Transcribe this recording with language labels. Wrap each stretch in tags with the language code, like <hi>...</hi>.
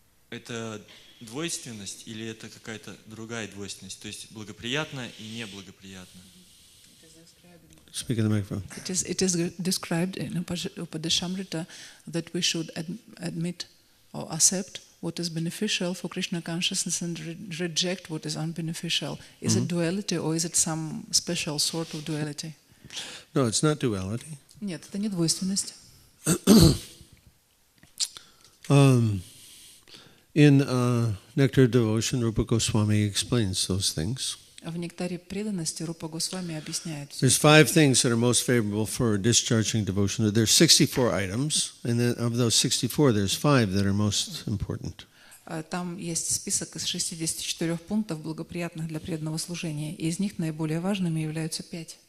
<ru>Это двойственность или это какая-то другая двойственность? То есть благоприятно и неблагоприятно?</ru> <en>Speak in the microphone. It is described in Upadeshamrita that we should admit or accept what is beneficial for Krishna consciousness and reject what is unbeneficial. Is it duality or is it some special sort of duality? No, it's not duality.</en> <ru>Нет, это не двойственность.</ru> <en>In Nectar of Devotion, Rupa Goswami explains those things.</en> <ru>В нектаре преданности Рупа Госвами объясняет.</ru> <en>There's 5 things that are most favorable for discharging devotion. There's 64 items, and then of those 64, there's 5 that are most important.</en> <ru>Там есть список из 64 пунктов, благоприятных для преданного служения. И из них наиболее важными являются 5.</ru>